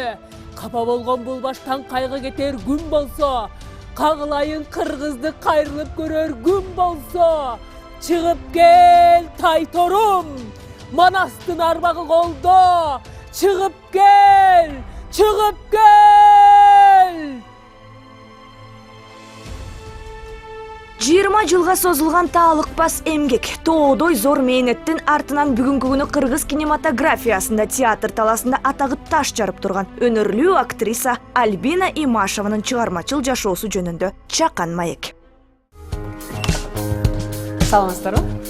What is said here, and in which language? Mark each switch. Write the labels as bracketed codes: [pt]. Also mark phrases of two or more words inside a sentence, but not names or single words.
[kk] Қапа болған бұл баштан қайғы кетер күн болса, қағылайын қырғызды қайрылып көрер күн болса, шығып кел тайторум, манастың арбағы қолда, шығып кел, шығып кел! [ky] 20 жылға созылған таалықпас эмгек, тоодой зор мээнеттин артынан бүгүнкү күнү кыргыз кинематографиясында театр таласында атагы таш жарып турган өнөрлүү актриса Альбина Имашеванын чыгармачыл жашоосу жөнүндө чакан маек. Саламатсыздарбы?